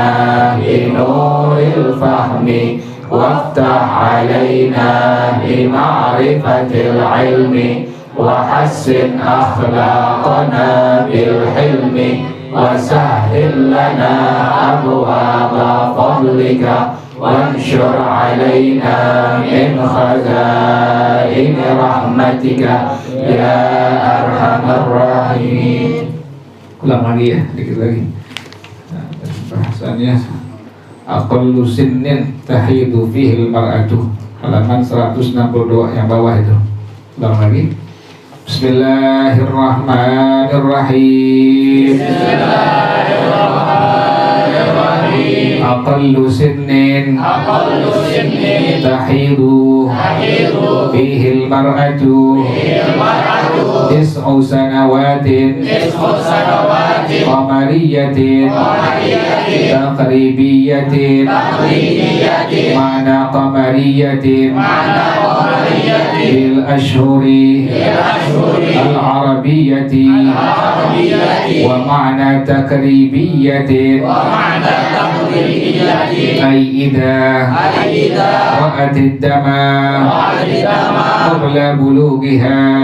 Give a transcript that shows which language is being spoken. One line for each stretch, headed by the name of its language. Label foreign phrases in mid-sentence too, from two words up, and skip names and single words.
Arabic: بنور الفهم وافتح علينا بمعرفة العلم وحسن أخلاقنا بالحلم وسهل لنا أبواب فضلك وانشر علينا من خزائن رحمتك يا أرحم الراحمين.
Banjar: Ulang lagi ya, dikit lagi. Nah, bahasannya
Arabic: أقل سن تحيض فيه المرأة,
Banjar: halaman 162 yang bawah itu. Ulang lagi.
Arabic: بسم الله الرحمن الرحيم. بسم الله الرحمن الرحيم. أقل سن تحيض فيه المرأة تسع سنوات قمرية تقريبية معنى قمرية بالأشهر العربية ومعنى تقريبية أي إذا رأت الدم قبل بلوغها